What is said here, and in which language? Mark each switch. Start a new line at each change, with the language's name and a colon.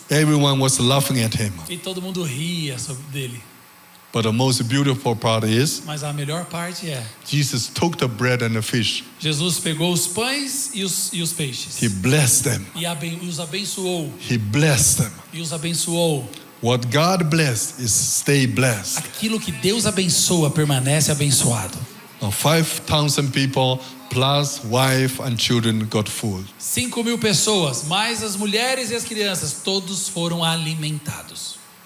English: Everyone was laughing at him.
Portuguese: E todo mundo ria dele.
English: But the most beautiful part is,
Portuguese: Mas a melhor parte é,
English: Jesus took the bread and the fish.
Portuguese: Jesus pegou os pães e os peixes.
English: He blessed them.
Portuguese: E os abençoou.
English: He blessed them.
Portuguese: E os abençoou.
English: What God blessed is stay blessed.
Portuguese: Aquilo que Deus abençoa permanece abençoado.
English: Now 5,000 people plus wife and children got food.
Portuguese: 5.000 pessoas, mais as mulheres e as crianças, todos foram alimentados.